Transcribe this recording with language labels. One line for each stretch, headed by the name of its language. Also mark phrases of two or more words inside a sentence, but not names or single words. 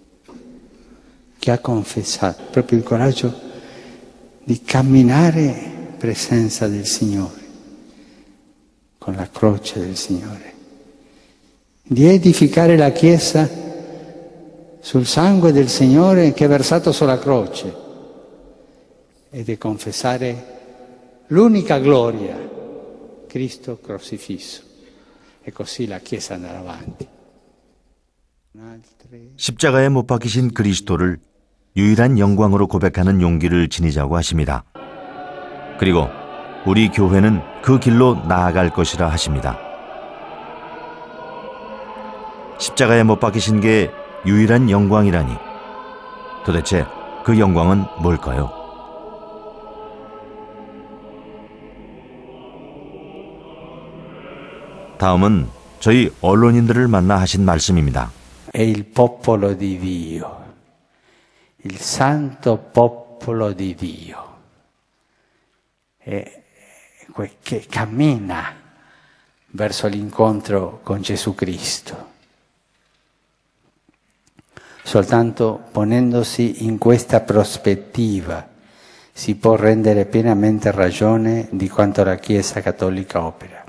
Italian: Che ha confessato proprio il coraggio di camminare in presenza del Signore, con la croce del Signore, di edificare la Chiesa sul sangue del Signore che è versato sulla croce e di confessare l'unica gloria, Cristo crocifisso, e così la Chiesa andrà avanti.
Korean: 십자가에 못 박히신 그리스도를 유일한 영광으로 고백하는 용기를 지니자고 하십니다. 그리고 우리 교회는 그 길로 나아갈 것이라 하십니다. 십자가에 못 박히신 게 유일한 영광이라니, 도대체 그 영광은 뭘까요? 다음은 저희 언론인들을 만나 하신 말씀입니다.
Italian: È il popolo di Dio, il santo popolo di Dio, che cammina verso l'incontro con Gesù Cristo. Soltanto ponendosi in questa prospettiva si può rendere pienamente ragione di quanto la Chiesa Cattolica opera.